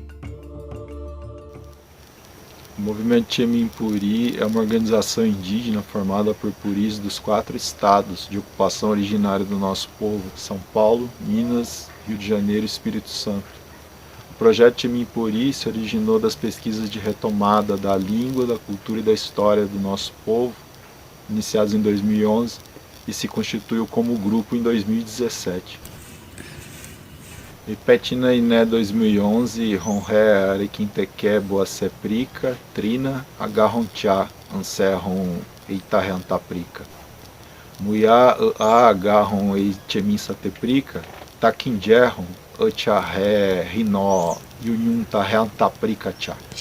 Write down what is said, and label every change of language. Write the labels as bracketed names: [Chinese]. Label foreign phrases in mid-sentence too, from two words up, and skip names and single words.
[Portuguese] O movimento Texemim Puri é uma organização indígena formada por puris dos 4 estados de ocupação originária do nosso povo: São Paulo, Minas, Rio de Janeiro e Espírito Santo. O projeto Texemim Puri se originou das pesquisas de retomada da língua, da cultura e da história do nosso povo, iniciados em 2011, e se constituiu como grupo em 2017. [Puri] Ipetina Iné 2011, Ronré Arequintequé Boaceprica, Trina, Agarrontiá, Anserron Eitarrantaprica. Muiá Agarron Eichemin Sateprica, Taquinjerron, Ocharré, Rinó, Yunhun Tarrantaprica Tchá.